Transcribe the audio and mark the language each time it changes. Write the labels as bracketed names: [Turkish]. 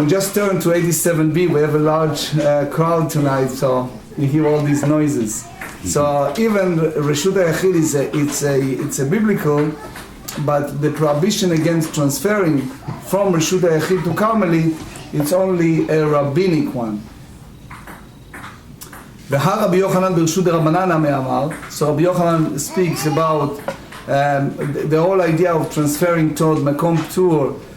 [English] We just turned to 87b. We have a large crowd tonight, so you hear all these noises. So even Reshut HaYachid it's a biblical, but the prohibition against transferring from Reshut HaYachid to Carmelit, it's only a rabbinic one. [Hebrew] Rabbi Yochanan ברשות דרבנן אמר. [English] So Rabbi Yochanan speaks about the whole idea of transferring toward makom ptur.